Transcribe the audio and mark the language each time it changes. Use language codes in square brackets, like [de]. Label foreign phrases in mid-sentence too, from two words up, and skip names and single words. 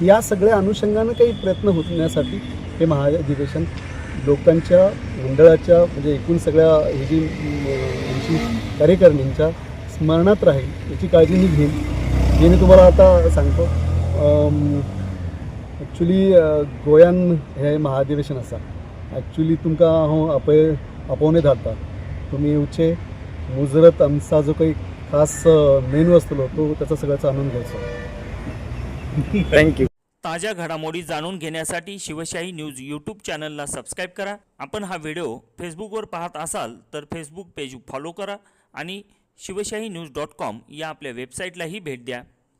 [mr] या सगळ्या अनुषंगानं काही प्रयत्न होण्यासाठी हे महाअधिवेशन लोकांच्या मंडळाच्या म्हणजे एकूण सगळ्या ही जी कार्यकारिणींच्या स्मरणात राहील याची काळजी मी घेईन। [kok] जे मी तुम्हाला आता सांगतो, ॲक्च्युली गोंयान हे महाअधिवेशन आसा ॲक्च्युली तुमकां हांव आपोवनूच धाडटा। तुमी येवचे, मुजरत आमचा जो काही खास मेनू असतलो तो [mr] त्याचा सगळ्याचा आनंद घ्यायचा। [kok] थँक्यू। [mr] ताज्या घडामोडी जाणून घेण्यासाठी शिवशाही न्यूज यूट्यूब चॅनलला सबस्क्राईब करा। आपण हा व्हिडिओ फेसबुकवर पाहत असाल तर फेसबुक पेज फॉलो करा आणि शिवशाही न्यूज.com या आपल्या वेबसाईटलाही भेट द्या।